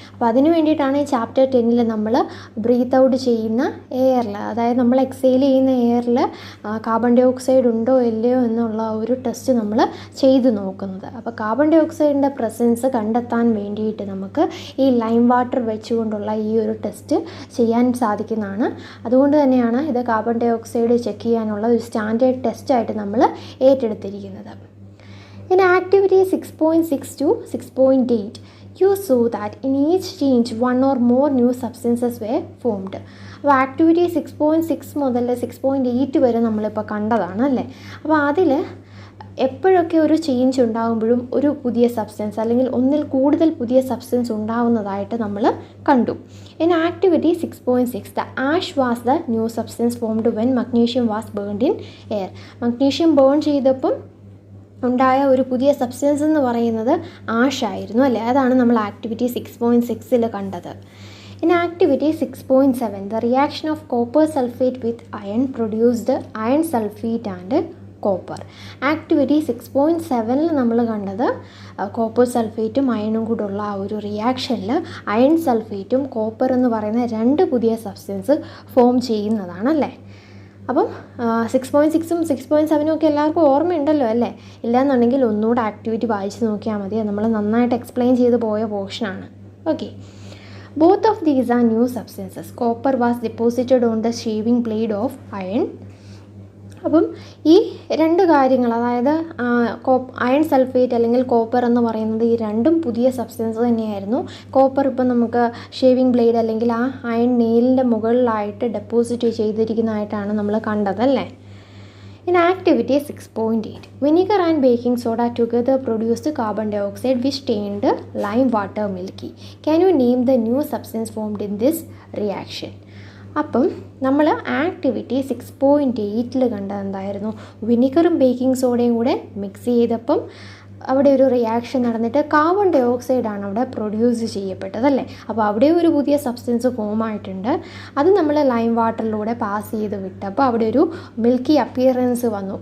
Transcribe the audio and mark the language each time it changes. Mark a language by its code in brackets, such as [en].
[ml] അപ്പോൾ അതിന് വേണ്ടിയിട്ടാണ് ഈ ചാപ്റ്റർ 10 നമ്മൾ ബ്രീത്ത് ഔട്ട് ചെയ്യുന്ന എയറിൽ, അതായത് നമ്മൾ എക്സെയിൽ ചെയ്യുന്ന എയറിൽ കാർബൺ ഡൈ ഓക്സൈഡ് ഉണ്ടോ ഇല്ലയോ എന്നുള്ള ഒരു ടെസ്റ്റ് നമ്മൾ ചെയ്തു നോക്കുന്നത്. അപ്പോൾ കാർബൺ ഡൈ ഓക്സൈഡിൻ്റെ പ്രസൻസ് കണ്ടെത്താൻ വേണ്ടിയിട്ട് നമുക്ക് ഈ ലൈം വാട്ടർ വെച്ചുകൊണ്ടുള്ള ഈ ഒരു ടെസ്റ്റ് ചെയ്യാൻ സാധിക്കുന്നതാണ്. അതുകൊണ്ട് തന്നെയാണ് ഇത് കാർബൺ ഡൈ ഓക്സൈഡ് ചെക്ക് ചെയ്യാനുള്ള ഒരു സ്റ്റാൻഡേർഡ് ടെസ്റ്റായിട്ട് നമ്മൾ ഏറ്റെടുത്തിരിക്കുന്നത്. [en] In activity 6.6 to 6.8, you saw that in each change one or more new substances were formed. [ml] അപ്പോൾ ആക്ടിവിറ്റി 6.6 മുതൽ 6.8 വരെ നമ്മളിപ്പോൾ കണ്ടതാണ് അല്ലേ. അപ്പോൾ അതിൽ എപ്പോഴൊക്കെ ഒരു ചേഞ്ച് ഉണ്ടാകുമ്പോഴും ഒരു പുതിയ സബ്സ്റ്റൻസ് അല്ലെങ്കിൽ ഒന്നിൽ കൂടുതൽ പുതിയ സബ്സ്റ്റൻസ് ഉണ്ടാവുന്നതായിട്ട് നമ്മൾ കണ്ടു. [en] In activity 6.6, the ash was the new substance formed when magnesium was burned in air. [ml] Magnesium burn ചെയ്തപ്പം ഉണ്ടായ ഒരു പുതിയ സബ്സ്റ്റൻസ് എന്ന് പറയുന്നത് ആഷായിരുന്നു അല്ലേ. അതാണ് നമ്മൾ ആക്ടിവിറ്റി 6.6 കണ്ടത്. [en] In activity 6.7, the reaction of copper sulfate with iron produced iron sulfate and copper. [ml] Activity 6.7 നമ്മൾ കണ്ടത് കോപ്പർ സൾഫേറ്റും അയണും കൂടെയുള്ള ആ ഒരു റിയാക്ഷനിൽ അയൺ സൾഫേറ്റും കോപ്പർ എന്ന് പറയുന്ന രണ്ട് പുതിയ സബ്സ്റ്റൻസ് ഫോം ചെയ്യുന്നതാണല്ലേ. അപ്പം 6.6ഉം 6.7ഉം ഒക്കെ എല്ലാവർക്കും ഓർമ്മയുണ്ടല്ലോ അല്ലേ. ഇല്ലയെന്നുണ്ടെങ്കിൽ ഒന്നുകൂടെ ആക്ടിവിറ്റി വായിച്ച് നോക്കിയാൽ മതി. നമ്മൾ നന്നായിട്ട് എക്സ്പ്ലെയിൻ ചെയ്ത് പോയ പോർഷനാണ്. [en] Okay, both of these are new substances. Copper was deposited on the shaving blade of iron. [ml] അപ്പം ഈ രണ്ട് കാര്യങ്ങൾ, അതായത് അയൺ സൾഫേറ്റ് അല്ലെങ്കിൽ കോപ്പർ എന്ന് പറയുന്നത് ഈ രണ്ടും പുതിയ സബ്സ്റ്റൻസ് തന്നെയായിരുന്നു. കോപ്പർ ഇപ്പം നമുക്ക് ഷേവിംഗ് ബ്ലേഡ് അല്ലെങ്കിൽ ആ അയൺ നെയിലിൻ്റെ മുകളിലായിട്ട് ഡെപ്പോസിറ്റ് ചെയ്തിരിക്കുന്നതായിട്ടാണ് നമ്മൾ കണ്ടതല്ലേ. [en] In activity 6.8, vinegar and baking soda together produced carbon dioxide which turned lime water milky. Can you name the new substance formed in this reaction? [ml] അപ്പം നമ്മൾ ആക്ടിവിറ്റി 6.8 കണ്ടത് എന്തായിരുന്നു? വിനിഗറും ബേക്കിംഗ് സോഡയും കൂടെ മിക്സ് ചെയ്തപ്പം അവിടെ ഒരു റിയാക്ഷൻ നടന്നിട്ട് കാർബൺ ഡൈ ഓക്സൈഡാണ് അവിടെ പ്രൊഡ്യൂസ് ചെയ്യപ്പെട്ടതല്ലേ. അപ്പോൾ അവിടെ ഒരു പുതിയ സബ്സ്റ്റൻസ് ഫോം ആയിട്ടുണ്ട്. അത് നമ്മൾ ലൈം വാട്ടറിലൂടെ പാസ് ചെയ്ത് വിട്ടപ്പോൾ അവിടെ ഒരു മിൽക്കി അപ്പിയറൻസ് വന്നു.